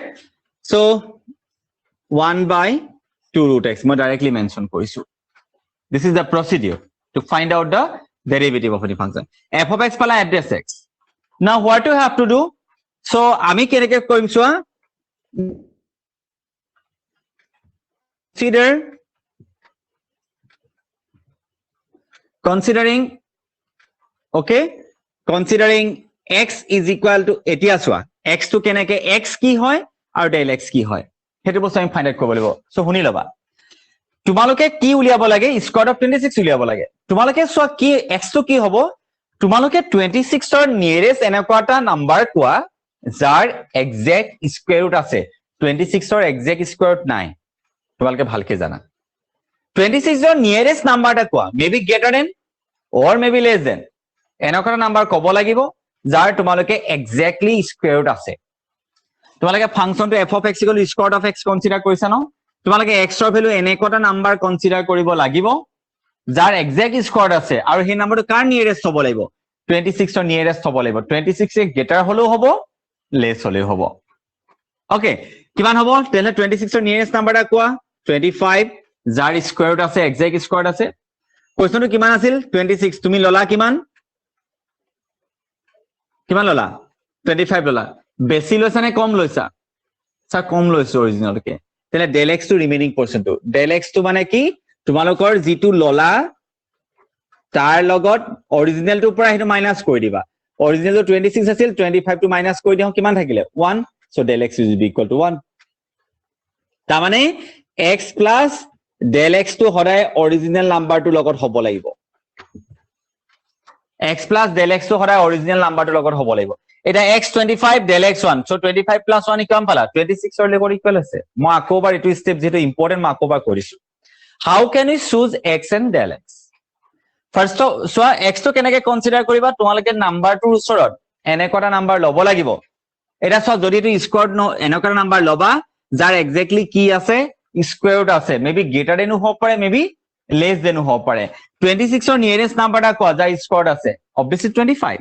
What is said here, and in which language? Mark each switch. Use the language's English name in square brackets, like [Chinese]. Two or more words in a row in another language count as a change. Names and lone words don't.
[English] So 1 by 2 root x [Assamese] মই [English] directly mention কৰিছো। This is the procedure to find out the derivative of any function. f of x pala f dash x. Now what you have to do, so [Assamese] আমি কেনেকৈ কৰিম চোৱা, [English] considering okay, considering x is equal to [Assamese] etia চোৱা x to কেনেকৈ x কি হয় আৰু del x কি হয় হেতু বস্তু আমি [English] find out [Assamese] কৰিব লাগিব। সো শুনি লবা, তোমালোকে কি উলিয়াব লাগে [English] square of 26 [Assamese] উলিয়াব লাগে। তোমালোকে চোৱা কি x to কি হ'ব, তোমালোকে 26 ৰ নিয়াৰেষ্ট এনেকুৱাটা নাম্বাৰ কোৱা যাৰ [English] exact square root [Assamese] আছে। 26 ৰ [English] exact square root [Assamese] নাই, তোমালোকে ভালকে জানা। 26 ৰ নিয়াৰেষ্ট নাম্বাৰটা কোৱা, [English] maybe greater than or maybe less than [Assamese] এনেকুৱা নাম্বাৰ ক'ব লাগিব যাৰ তোমালোকে [English] exactly square root [Assamese] আছে। তোমালোকে ফাংশনটো [English] f of x equal square root of x [Assamese] কনসিডাৰ কৰিছা ন, তোমালোকে x ৰ ভ্যালু এনেকুৱা নাম্বাৰ কনসিডাৰ কৰিব লাগিব যাৰ [English] exact square [Assamese] আছে আৰু সেই নাম্বাৰটো কাৰ নিয়াৰেষ্ট হ'ব লাগিব 26 ৰ নিয়াৰেষ্ট হ'ব লাগিব। 26 এ গ্ৰেটাৰ হলেও হ'ব, লেস হলেও হ'ব। ওকে, কিমান হ'ব তেলে 26 ৰ নিয়াৰেষ্ট নাম্বাৰটা কোৱা 25 যাৰ [English] square root [Assamese] আছে, [English] exact square [Assamese] আছে। কোৱেশ্চনটো কিমান আছিল 26, তুমি ললা কিমান কিমান ললা 25 ললা, বেছি লৈছা নে কম লৈছা? স্যাৰ কম লৈছো অৰিজিনালকে। তেলে [English] del x to remaining portion to del x to [Assamese] মানে কি তোমালোকৰ যেটো ললা তাৰ লগত অৰিজিনালটোৰ পৰা হেতু মাইনাস কৰি দিবা। অৰিজিনালটো 26 আছিল, 25 টো মাইনাস কৰি দিও, কিমান থাকিলে 1, [English] so del x is equal to 1। [Assamese] তাৰ মানে [English] x plus del x to [Assamese] সদায় অৰিজিনাল নাম্বাৰটোৰ লগত হ'ব লাগিব। [English] x plus del x to [Assamese] সদায় অৰিজিনাল নাম্বাৰটোৰ লগত হ'ব লাগিব। এটা x 25 [English] del x [Assamese] 1, [English] so 25 plus 1 [Assamese] কিমান পালা 26 ৰ লগত ইকুৱেল আছে। মই আকৌবাৰ এটো স্টেপ যেটো ইম্পৰ্টেন্ট মই আকৌবাৰ কৰিছো। [English] How can we choose x and del x? First so x to [Assamese] কেনেকৈ কনসিডাৰ কৰিবা, তোমালোকে নাম্বাৰটোৰ ওচৰত এনেকুৱা নাম্বাৰ ল'ব লাগিব। এটা সব যদি তুমি স্কয়াৰ এনেকুৱা নাম্বাৰ ল'বা যাৰ এক্স্যাক্টলি কি আছে [English] square root [Assamese] আছে, [English] maybe greater than [Assamese] হ'ব পাৰে, [English] maybe less than [Assamese] হ'ব পাৰে। 26 ৰ নিয়াৰেষ্ট নাম্বাৰটা কোৱা যাৰ স্কয়াৰ আছে, obviously 25।